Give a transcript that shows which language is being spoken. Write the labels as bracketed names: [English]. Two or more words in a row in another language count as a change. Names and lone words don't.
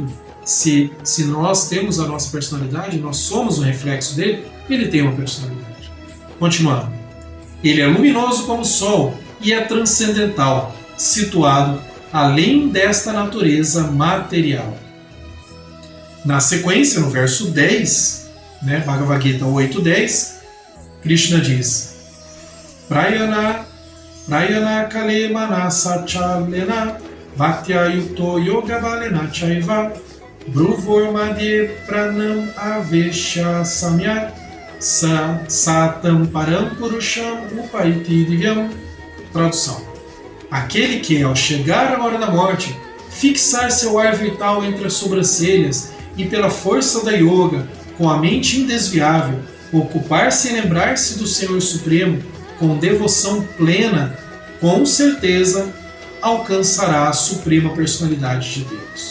[Portuguese] Se nós temos a nossa personalidade, nós somos um reflexo dele, ele tem uma personalidade. Continuando. Ele é luminoso como o sol e é transcendental, situado além desta natureza material. Na sequência, no verso 10, né, [Sanskrit] Bhagavad Gita 8.10, Krishna diz: प्रयाण काले मनसा चलेन भक्त्या युक्तो योग बलेन चैव भ्रुवोर् मध्ये प्राणम् आवेश्य सम्यक् स तम् परम् पुरुषम् उपैति दिव्यम्. [Portuguese] Tradução: aquele que, ao chegar a hora da morte, fixar seu ar vital entre as sobrancelhas e pela força da yoga, com a mente indesviável, ocupar-se e lembrar-se do Senhor Supremo com devoção plena, com certeza alcançará a suprema personalidade de Deus.